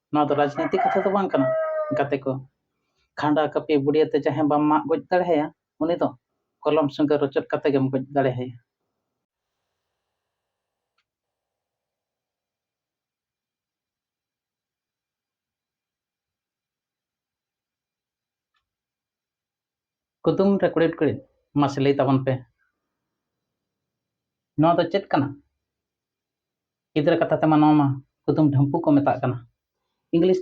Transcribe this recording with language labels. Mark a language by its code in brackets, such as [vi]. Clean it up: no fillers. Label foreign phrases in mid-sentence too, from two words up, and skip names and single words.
[sat] ᱱᱚᱣᱟ ᱫᱚ ᱨᱟᱡᱽᱱᱤᱛᱤ ᱠᱟᱛᱷᱟ ᱫᱚ ᱵᱟᱝ ᱠᱟᱱᱟ ᱜᱟᱛᱮ ᱠᱚ। ᱠᱷᱟᱸᱰᱟ ᱠᱟᱹᱯᱤ ᱵᱩᱰᱤᱭᱟᱹᱛᱮ ᱡᱟᱦᱟᱸᱭ ᱵᱟᱢ ᱢᱟᱜ ᱜᱚᱡ ᱫᱟᱲᱮᱭᱟᱭᱟ ᱩᱱᱤ ᱫᱚ ᱠᱚᱞᱚᱢ ᱥᱚᱸᱜᱮ ᱨᱚᱪᱚᱫ ᱠᱟᱛᱮ ᱜᱮᱢ ᱜᱚᱡ ᱫᱟᱲᱮᱭᱟᱭᱟ। कुतुम रे कुड़िद कुड़िद मासे लई ताबन पे नवा दो चेद कना गिद्रा कथा तेमा नवा मा कुतुम ढम्पू को मेताग कना इंग्लिश